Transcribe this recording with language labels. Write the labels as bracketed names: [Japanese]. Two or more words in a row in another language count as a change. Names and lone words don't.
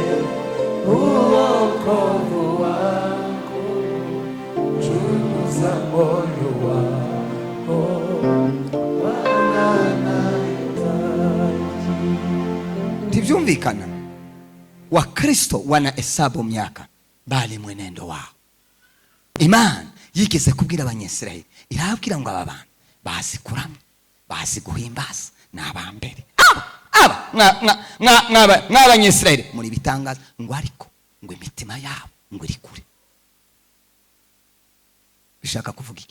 [Swahili] wokovu wako, chunguza moyo wako, wanahitaji. [Rundi] Tivyumvikana. [Swahili] Wakristo wanahesabu miaka, bali mwenendo wao. [Kinyarwanda] Imana yigeze kubwira Abanyesirayeli, irabwira ngo aba bantu bazi kuramya, bazi guhimbaza, n'abambere n'Abanyesirayeli muri bitangaza, ngo ariko ngo imitima yabo ngo iri kure. Bishaka kuvuga iki?